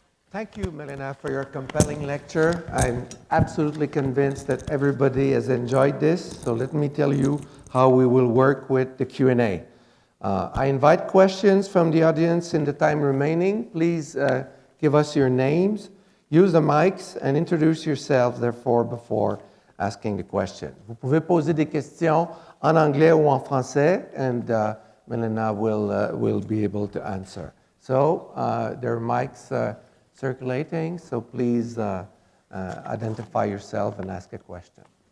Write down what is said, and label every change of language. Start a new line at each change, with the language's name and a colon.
English: Thank you, Melina, for your compelling lecture. I'm absolutely convinced that everybody has enjoyed this. So let me tell you how we will work with the Q&A. I invite questions from the audience in the time remaining. Please give us your names, use the mics, and introduce yourselves, therefore, before asking a question.
French: Vous pouvez poser des questions en anglais ou en français,
English: and Melina will be able to answer. So there are mics circulating, so please identify yourself and ask a question.